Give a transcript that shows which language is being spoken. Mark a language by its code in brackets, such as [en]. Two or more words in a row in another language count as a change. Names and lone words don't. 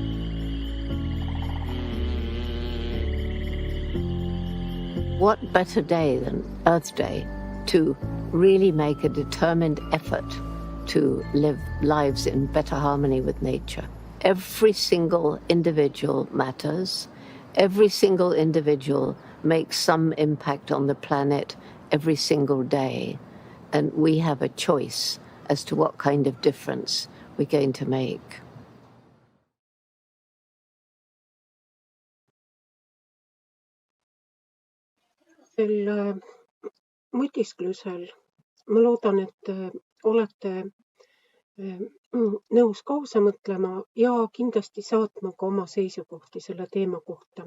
[en] What better day than Earth Day to really make a determined effort to live lives in better harmony with nature? Every single individual matters. Every single individual makes some impact on the planet every single day, and we have a choice as to what kind of difference we're going to make. [et] Sel mõtisklusel ma loodan, et olete nõus kaasa mõtlema ja kindlasti saatma ka oma seisukohti selle teema kohta.